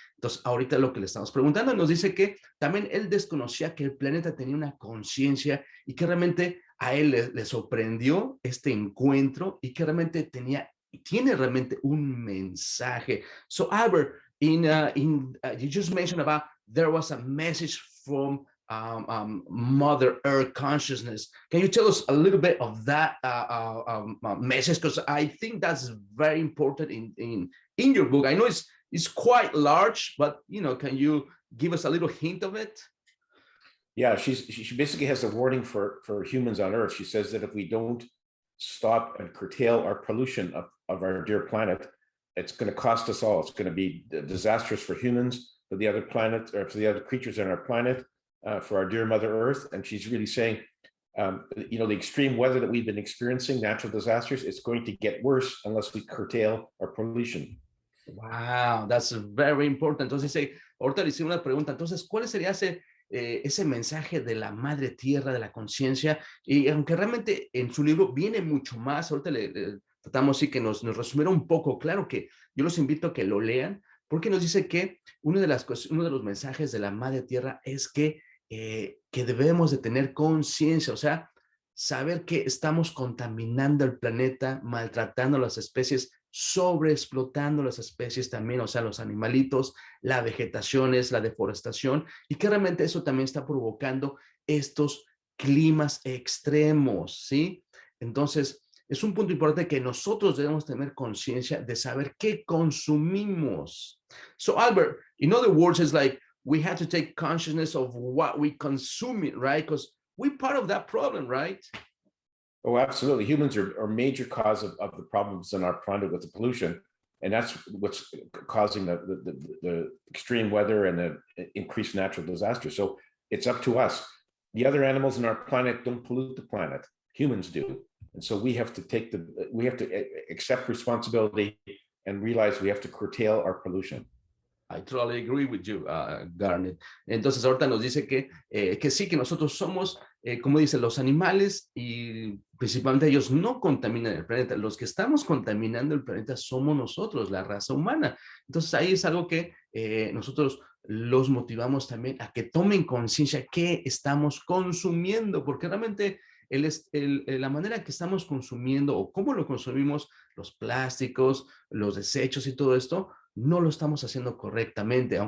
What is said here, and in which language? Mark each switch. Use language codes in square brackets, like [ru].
[es] Entonces, ahorita lo que le estamos preguntando nos dice que también él desconocía que el planeta tenía una conciencia y que realmente a él le sorprendió este encuentro y que realmente tiene realmente un mensaje. [en] So, Albert, you just mentioned about there was a message from Mother Earth consciousness. Can you tell us a little bit of that message? Because I think that's very important in your book. I know it's quite large, but can you give us a little hint of it? Yeah, she basically has a warning for humans on Earth. She says that if we don't stop and curtail our pollution of our dear planet, it's going to cost us all. It's going to be disastrous for humans, for the other planet, or for the other creatures on our planet, for our dear Mother Earth. And she's really saying, the extreme weather that we've been experiencing, natural disasters, it's going to get worse unless we curtail our pollution. Wow, that's very important. [es] Entonces, ahorita le hice una pregunta. Entonces, ¿cuál sería ese mensaje de la madre tierra, de la conciencia? Y aunque realmente en su libro viene mucho más, ahorita le tratamos sí que nos resumiera un poco. Claro que yo los invito a que lo lean, porque nos dice que uno de los mensajes de la madre tierra es que debemos de tener conciencia, o sea, saber que estamos contaminando el planeta, maltratando las especies, sobreexplotando las especies también, o sea, los animalitos, la vegetación, la deforestación, y que realmente eso también está provocando estos climas extremos, ¿sí? Entonces, es un punto importante que nosotros debemos tener conciencia de saber qué consumimos. [en] So, Albert, in other words, it's like we have to take consciousness of what we consume, right? Because we're part of that problem, right? Oh, absolutely. Humans are a major cause of the problems on our planet with the pollution. And that's what's causing the extreme weather and the increased natural disasters. So it's up to us. The other animals on our planet don't pollute the planet. Humans do. And so we have to accept responsibility and realize we have to curtail our pollution. I totally agree with you, Garnet. [es] Entonces ahorita nos dice que sí, que nosotros somos, como dice, los animales y principalmente ellos no contaminan el planeta. Los que estamos contaminando el planeta somos nosotros, la raza humana. Entonces ahí es algo que nosotros los motivamos también a que tomen conciencia qué estamos consumiendo, porque realmente la manera que estamos consumiendo o cómo lo consumimos, los plásticos, los desechos y todo esto, no lo estamos haciendo correctamente.